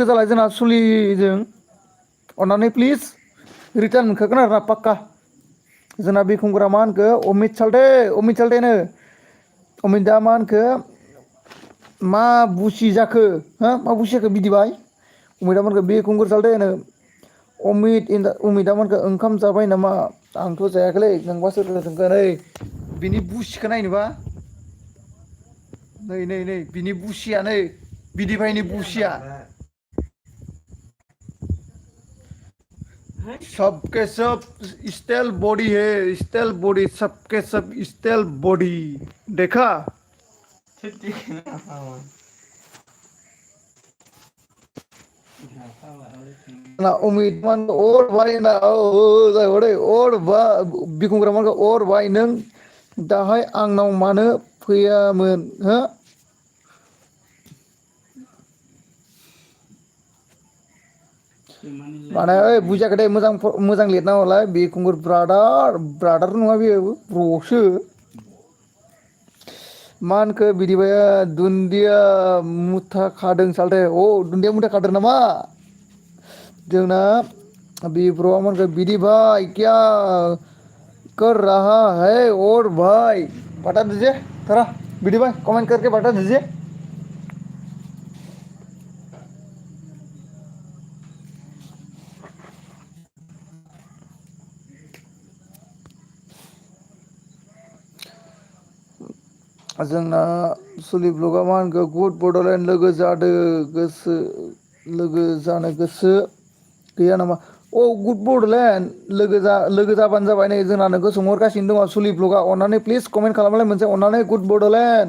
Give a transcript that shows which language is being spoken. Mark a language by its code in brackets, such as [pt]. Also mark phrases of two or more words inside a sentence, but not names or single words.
[brx] जालाय जोंना सुलिजों अननानै प्लिज रिटार्न मोनखागोन आरोना पाक्का जोंना बिखुंग्रा मा होनखो अमित सालथेनो अमितआ मा होनखो मा बुसि जाखो हो मा बुसि जाखो बिदिबाय अमितामोनखो बिखुंगुर सालथेनो अमितामोनखो ओंखाम जाबाय नामा आंथ' जायाखैलै नोंबा सोरदो सोंखो नै बिनि बुसिखौ नायनोबा नै नै नै बिनि बुसिया नै बिदिभाइनि बुसिया [hi] सबके सब स्टाइल बॉडी है स्टाइल बॉडी सबके सब स्टाइल बॉडी देखा [brx] ना उम्मीद मान [hi] और भाई [brx] ना जाहैबाय और बा बिखुंग्रा मानखौ [hi] और भाई [brx] नों दाहाय आंनाव मानो फैयामोन हो माने ओइ बुजियाखै दे मोजां मोजां लिरना हरलाय बिखुंगुर ब्रादार नङा बेयो ब्र'सो मा होनखो बिदिबाया दुन्दिया मुथा खादों सालथे दुन्दिया मुथा खादों नामा जोंना बिब्र'आ मा होनखो बिदि भाई [hi] क्या कर रहा है और भाई बता दीजिए थोड़ा बिदी भाई कमेंट करके बता दीजिए [brx] जोंना सुलि ब्लगा मा होनखो गुड बड'लेण्ड लोगो जादो गोसो लोगो जानो गोसो गैया नामा गुड बड'लेण्ड लोगो जाबानो जाबाय नै जोंना नोंखौ सोंहरगासिनो दङ सुलि ब्लगा अननानै प्लिज कमेन्ट खालामलाय मोनसे अननानै गुड बड'लेण्ड